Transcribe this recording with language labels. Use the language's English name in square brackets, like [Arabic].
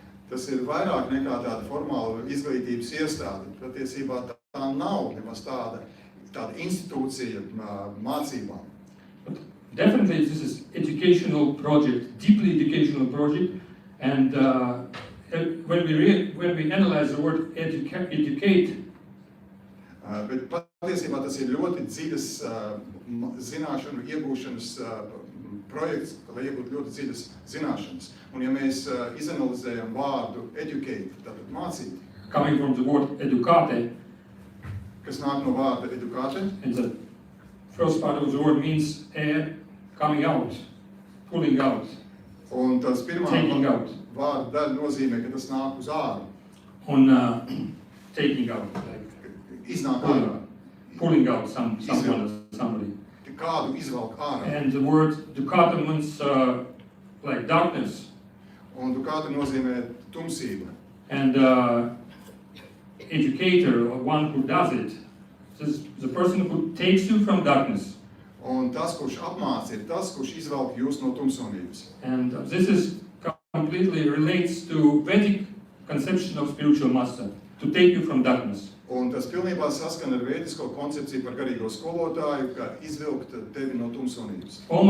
[Latvian] Tas ir vairāk nekā tāda formāla izglītības iestāde. Patiesībā tā nav nemaz tāda institūcija mācībām. [English] But definitely this is educational project, deeply educational project, and when we analyze the word educate, [Latvian] Bet patiesībā tas ir ļoti dziļas zināšanu iegūšanas projekts, lai iegūtu ļoti dziļas zināšanas. Un ja mēs izanalizējam vārdu educate, tātad mācīt, [English] coming from the word educate, [Latvian] kas nāk no vārda educate, [English] and the first part of the word means air coming out, pulling out, [Latvian] un tas pirmā [English] taking out, [Latvian] vārda daļa nozīmē, ka tas nāk uz āru. [English] on taking out, like [Latvian] Iznāk ārā. [English] pulling out someone, somebody. [Latvian] Kādu izvelk ārā. [English] And the word ducata means like darkness. [Latvian] Un ducata nozīmē tumsība. [English] And educator, or one who does it, is the person who takes you from darkness. [Latvian] Un tas, kurš apmāca, ir tas, kurš izvelk jūs no tumsonības. [English] And this is completely relates to Vedic conception of spiritual master, to take you from darkness. [Latvian] Un tas pilnībā saskana ar vēdisko koncepciju par garīgo skolotāju, kā izvilkt tevi no tumsonības.